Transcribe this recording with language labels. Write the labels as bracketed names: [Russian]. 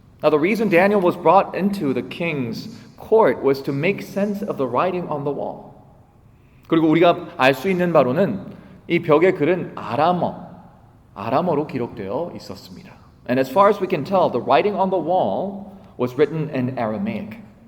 [English] Now the reason Daniel was brought into the king's court was to make sense of the writing on the wall. [Korean] 그리고 우리가 알 수 있는 바로는 이 벽의 글은 아람어로 기록되어 있었습니다. [English] And as far as we can tell, the writing on the wall was written in Aramaic.